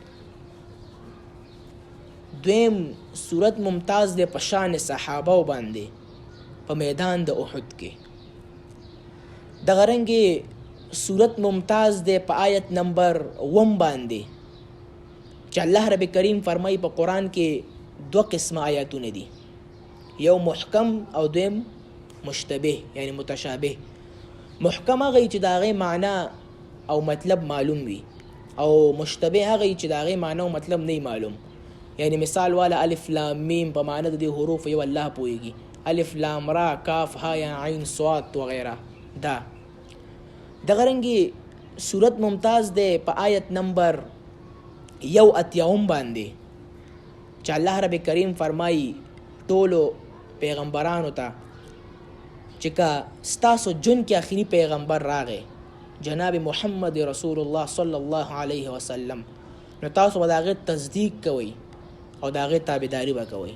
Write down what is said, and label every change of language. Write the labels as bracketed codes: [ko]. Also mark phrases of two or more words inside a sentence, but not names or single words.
[ps] دویم صورت ممتاز دی په شان صحابه باندې په میدان د احد کې. دغه رنګې صورت ممتاز دی په آیت نمبر 1 باندې چې الله رب کریم فرمایي په قرآن کې 2 قسمه آیاتونه دي، یو محکم او دویم مشتبه یعنی متشابه. محکم هغه چې د هغې معنا او مطلب معلوم وي، او مشتبه هغه چې د هغې معنا او مطلب نه معلوم. یعنی مثال والا [ar] الف لام میم [ps] په معنا د دې حروف یو الله پوهیږي، [ar] الف لام را کاف ها یا عین صاد [ps] وغیره. دغه رنګې صورت ممتاز دی په آیت نمبر 81 باندې چې الله رب کریم فرمایي ټولو پیغمبرانو ته چې که ستاسو جون کې آخري پیغمبر راغی جناب محمد رسول الله [ar] صلی الله علیه وسلم، [ps] نو تاسو به د هغې تصدیق کوئ او د هغې تابعداري به کوئ.